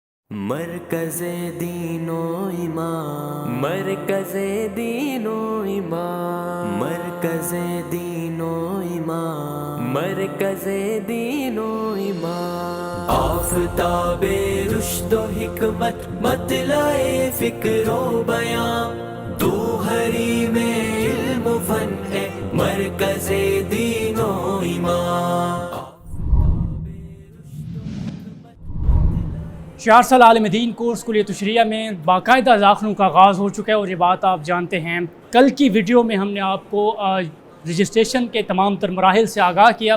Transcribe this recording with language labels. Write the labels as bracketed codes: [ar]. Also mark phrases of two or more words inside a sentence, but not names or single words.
[ur] مرکز دین و ایمان، مرکز دین و ایمان، مرکز دین و ایمان، مرکز دین و ایمان، آفتاب رشد و حکمت مطلع فکر و بیان، تو حریم علم و فن ہے مرکز دین و ایمان۔ 4 سال عالم دین کورس کلیہ تشریعہ میں باقاعدہ داخلوں کا آغاز ہو چکا ہے، اور یہ بات آپ جانتے ہیں۔ کل کی ویڈیو میں ہم نے آپ کو رجسٹریشن کے تمام تر مراحل سے آگاہ کیا۔